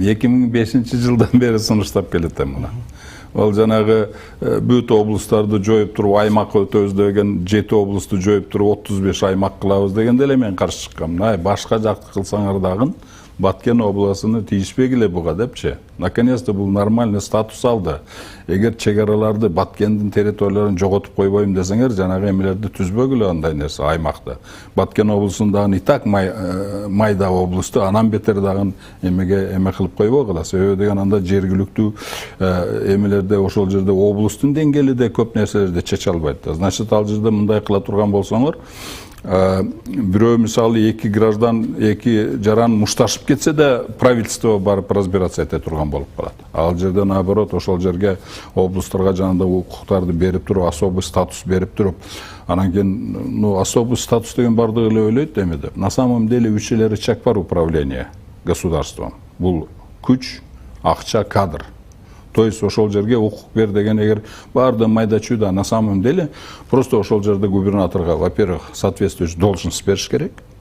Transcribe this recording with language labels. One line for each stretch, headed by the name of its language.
Kyrgyz: 2005-жылдан бери сунуштап келатам муну. Ол жанагы бүт облустарды жоюп туруп аймак өтөбүз деген 7 облусту жоюп туруп 35 аймак кылабыз дегенде эле мен каршы чыккам. Башка жакты кылсаңар дагы Баткен обласыны тийишпегиле буга депчи.
Russian: Наконец-то
Kyrgyz: бул нормальный статус алды. Эгер чегараларды Баткендин территорияларын жоготуп койбойм десеңер, жанагы эмелерди түзбөгүлө андай нерсе аймакта. Баткен облусундагы и так майда облусту анан бетер дагы эме кылып койбогула. Себеби деген анда жергиликтүү эмелерде ошол жерде облустун деңгээлиде көп нерселерди чече албайт да. Значит, ал жерде мындай кыла турган болсоңор, бирөө мисалы эки граждан, эки жаран мушташып кетсе да правительство барып
Russian: разбираться
Kyrgyz: эте турган болуп калат. Ал жерде наоборот ошол жерге облустарга жанагындай укуктарды берип туруп,
Russian: особый статус
Kyrgyz: берип туруп, анан кийин особый статус деген бардыгы эле ойлойт эмеде.
Russian: На самом деле
Kyrgyz: 3 рычаг бар
Russian: управление государством.
Kyrgyz: Бул күч, акча, кадр.
Russian: То есть
Kyrgyz: ошол жерге укук бер деген эгер барды майда-чүйда,
Russian: на самом деле просто
Kyrgyz: ошол жерде губернаторга, во-первых,
Russian: соответствующий должность
Kyrgyz: бериш керек.